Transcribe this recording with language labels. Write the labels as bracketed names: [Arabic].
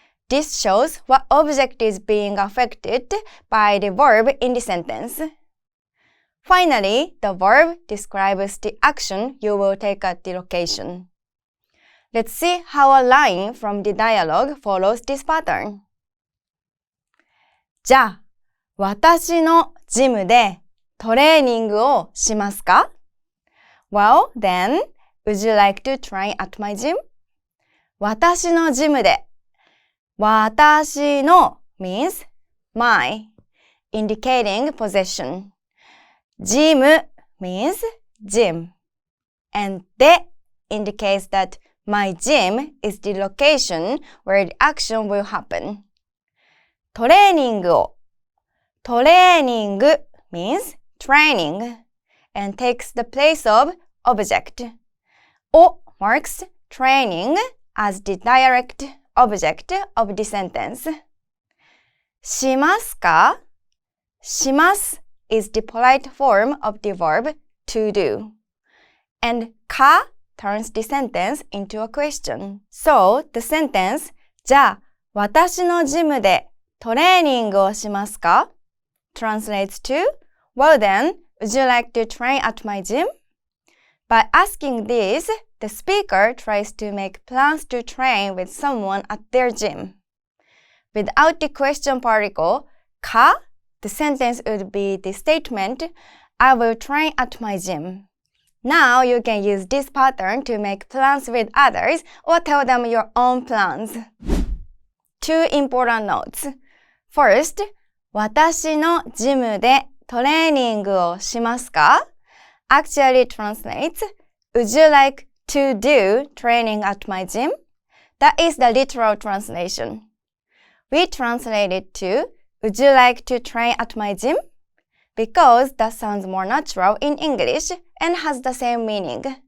[English] This shows what object is being affected by the verb in the sentence. Finally, the verb describes the action you will take at the location. Let's see how a line from the dialogue follows this pattern. [Japanese] じゃあ、私のジムでトレーニングをしますか？ [English] Well, then, would you like to train at my gym? [Japanese] 私のジムで [English] 私の means my, indicating possession. ジム means gym. and de indicates that my gym is the location where the action will happen. トレーニングを トレーニング means training and takes the place of object. を marks training as the direct object of the sentence. [Japanese] しますか? [English] します is the polite form of the verb to do. And か turns the sentence into a question. So the sentence [Japanese] じゃあ私のジムでトレーニングをしますか? [English] translates to Well then, would you like to train at my gym? By asking this, the speaker tries to make plans to train with someone at their gym. Without the question particle, ka, the sentence would be the statement, I will train at my gym. Now you can use this pattern to make plans with others or tell them your own plans. 2 important notes. First, [Japanese] 私のジムでトレーニングをしますか? [English] actually translates, Would you like to do training at my gym? That is the literal translation. We translate it to, Would you like to train at my gym? Because that sounds more natural in English and has the same meaning.